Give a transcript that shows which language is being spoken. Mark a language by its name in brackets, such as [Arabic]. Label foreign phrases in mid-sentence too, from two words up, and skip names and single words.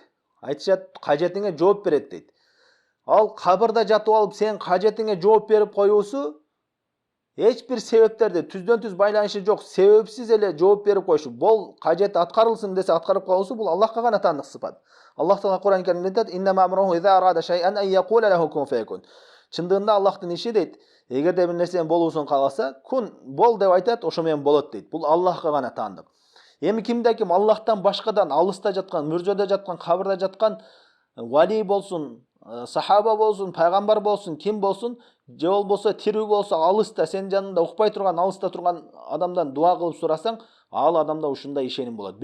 [Kyrgyz] Айтышат, кажетиңе жооп берет дейт. Ал кабырда жатып алып сен кажетиңе жооп берип коюусу эч бир себептерди түздөн түз байланышы жок, себепсиз эле жооп берип коюшу. Бул кажет аткарылсын десе аткарып коюусу, бул Аллахка гана таандык сыпат. Аллах Таала Кур'ан Каримде айтат: [Arabic] "إنما أمره إذا أراد شيئا أن يقول له كن فيكون." [Kyrgyz] Чындыгында Аллахтын иши дейт, эгерде бир нерсенин болуусун кааласа, кун бол деп айтат, ошо менен болот дейт. Бул Аллахка гана таандык. Эми кимде ким Аллахтан башкадан, алыста жаткан, мүрзөдө жаткан, кабырда жаткан вали болсун, сахаба болсун, пайгамбар болсун, ким болсун, же болбосо тирүү болсо, алыста, сенин жаныңда укпай турган, алыста турган адамдан дуа кылып сурасаң, ал адамда ушундай ишеним болот.